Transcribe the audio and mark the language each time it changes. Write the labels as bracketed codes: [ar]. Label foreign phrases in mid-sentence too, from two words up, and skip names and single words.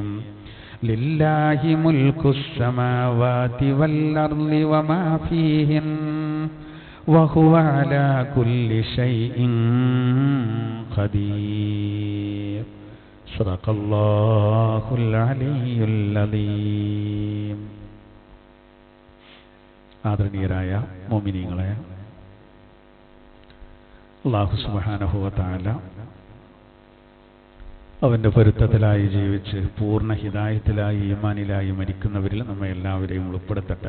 [ar] لله ملك السماوات والأرض وما فيهن وهو على كل شيء قدير. صدق الله العلي العظيم. [ml] ആദരണീയരായ മുഅ്മിനീങ്ങളെ, [ar] الله سبحانه و تعالى [ml] അവന്റെ പൊരുത്തത്തിലായി ജീവിച്ച് പൂർണ്ണ ഹിദായത്തിലായി ഈമാനിലായി മരിക്കുന്നവരിൽ നമ്മെ എല്ലാവരെയും ഉൾപ്പെടുത്തട്ടെ.